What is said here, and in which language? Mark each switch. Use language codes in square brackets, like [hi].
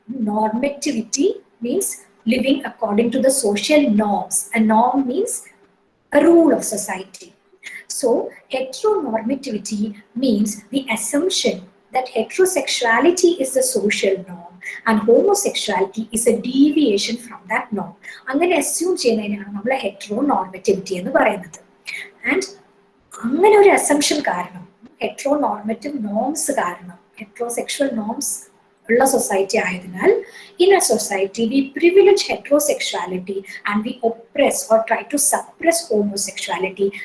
[en] Normativity means living according to the social norms. A norm means a rule of society. So heteronormativity means the assumption that heterosexuality is the social norm and homosexuality is a deviation from that norm. [ml] അങ്ങനെ assume ചെയ്യുന്നതിനാണ് നമ്മൾ heteronormativity എന്ന് പറയുന്നത്. [en] And [ml] അങ്ങനെ ഒരു assumption കാരണം, heteronormative norms കാരണം, heterosexual norms ഉള്ള society ആയതിനാൽ, [en] in a society we privilege heterosexuality and we oppress or try to suppress homosexuality.